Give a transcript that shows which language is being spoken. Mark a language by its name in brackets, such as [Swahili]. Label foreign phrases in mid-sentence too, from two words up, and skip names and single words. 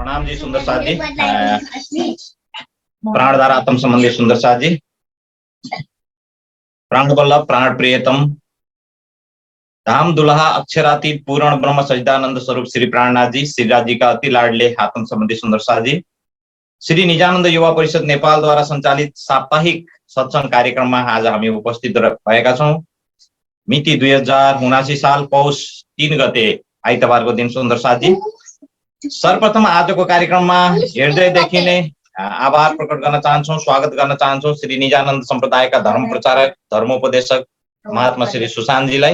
[Hindi] जी सुंदर साथ जी, प्राणधारा आत्म संबंधी सुंदर साथ जी, प्राण वल्लभ प्राण प्रियतम धाम दुल्हा अक्षरातीत पूर्ण ब्रह्म सच्चिदानंद स्वरूप श्री प्राणनाथ जी श्रीराज जी का अति लाडले आत्म संबंधी सुंदर साथ जी, [Nepali] श्री निजानंद युवा परिषद नेपाल द्वारा संचालित साप्ताहिक सत्संग कार्यक्रममा आज हामी उपस्थित भएका छौं। मिति 2079 साल पौष 3 गते आइतबारको दिन सुन्दर साथी। सर्वप्रथम आजको कार्यक्रममा हृदयदेखि नै आभार प्रकट गर्न चाहन्छौं, स्वागत गर्न चाहन्छौं श्री निजानन्द सम्प्रदायका धर्म प्रचारक धर्मोपदेशक महात्मा श्री सुशान्तजीलाई।